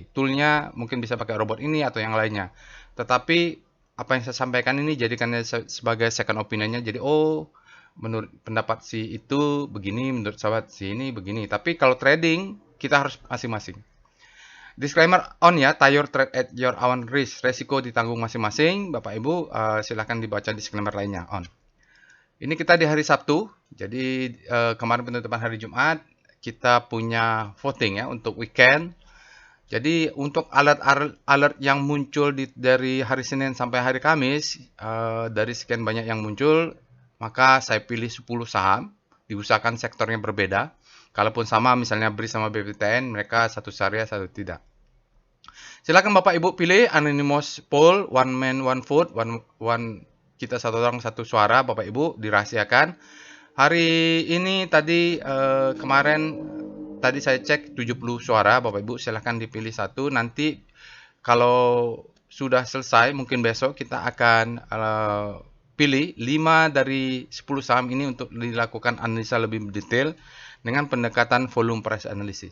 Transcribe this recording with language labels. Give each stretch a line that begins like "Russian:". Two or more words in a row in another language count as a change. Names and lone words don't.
Indonesian: Toolnya mungkin bisa pakai robot ini atau yang lainnya. Tetapi apa yang saya sampaikan ini jadikannya sebagai
English: second opinionnya.
Indonesian: Jadi menurut pendapat si itu begini, menurut sahabat si ini begini. Tapi kalau trading kita harus masing-masing.
English: Disclaimer
Indonesian: on ya,
English: tie your trade at your own risk.
Indonesian: Resiko ditanggung masing-masing. Bapak Ibu silahkan dibaca disclaimer lainnya on. Ini kita di hari Sabtu. Jadi kemarin penutupan hari Jumat. Kita punya voting ya untuk weekend. Jadi untuk alert yang muncul dari hari Senin sampai hari Kamis, dari sekian banyak yang muncul, maka saya pilih 10 saham, diusahakan sektornya berbeda. Kalaupun sama misalnya BRIS sama BPTN, mereka satu syariah, satu tidak. Silakan Bapak Ibu pilih
English: anonymous poll, one man one vote,
Indonesian: kita satu orang satu suara, Bapak Ibu dirahasiakan. Hari ini tadi kemarin tadi saya cek 70 suara, Bapak Ibu silahkan dipilih satu. Nanti kalau sudah selesai, mungkin besok kita akan pilih 5 dari 10 saham ini untuk dilakukan analisa lebih detail dengan pendekatan
English: volume price analysis.